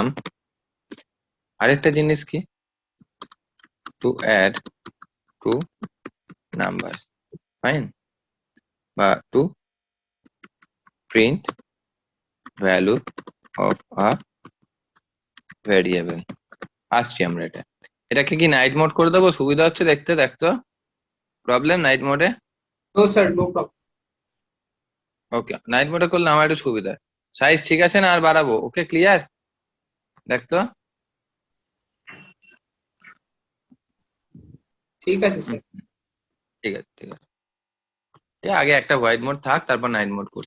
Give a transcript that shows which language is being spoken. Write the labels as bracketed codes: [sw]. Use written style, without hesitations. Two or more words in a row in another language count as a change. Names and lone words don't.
[bn] আরেকটা জিনিস কি, [en] to add two number, [bn] ফাইন, বা [en] to print value of a variable. [bn] আসছি আমরা এটাকে কি [en] night mode [bn] করে দেবো? সুবিধা হচ্ছে দেখতে, দেখতো প্রবলেম [en] night mode? No, sir, no problem. [bn] ওকে, [en] night mode [bn] করলে আমার একটু সুবিধা। সাইজ ঠিক আছে না আর বাড়াবো? ওকে, ক্লিয়ার? দেখতো ঠিক আছে স্যার। ঠিক আছে, ঠিক আছে। আগে একটা [en] white mode [bn] থাক, তারপর [en] night mode [bn] করছি।